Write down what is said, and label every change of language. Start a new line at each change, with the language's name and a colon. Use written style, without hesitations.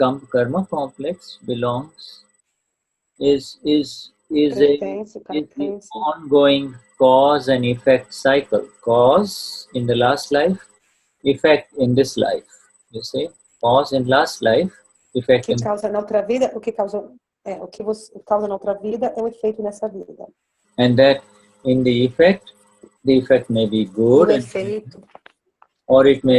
English: Karma complex belongs, is the ongoing cause and effect cycle. Cause in the last life, effect in this life. You see? Cause in last life, effect in...
Portuguese: causa na outra vida, o que causa na outra vida é o efeito nessa vida.
English: And that in the effect may be good, or it may